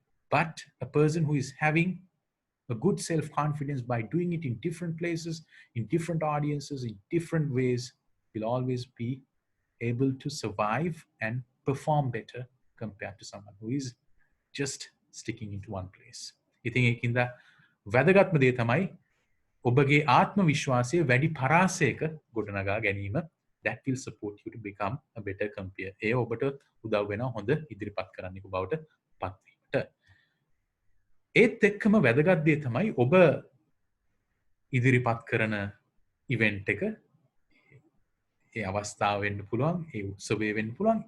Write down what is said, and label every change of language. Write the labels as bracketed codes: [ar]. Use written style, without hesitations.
[en] But a person who is having a good self-confidence by doing it in different places, in different audiences, in different ways, will always be able to survive and perform better compared to someone who is just sticking into one place. [si] ඉතින් ඒකින්ද වැදගත්ම දේ තමයි ඔබගේ ආත්ම විශ්වාසය වැඩි පරාසයක ගොඩනගා ගැනීම. [en] That will support you to become a better compeer. [si] ඒ ඔබට උදව් වෙනවා හොඳ ඉදිරිපත් කරන්නෙකු බවට පත්වීමට. ඒත් එක්කම වැදගත් දේ තමයි ඔබ ඉදිරිපත් කරන ඉවෙන්ට් එක ඒ අවස්ථාව වෙන්න පුළුවන්, ඒ උත්සවය වෙන්න පුළුවන්.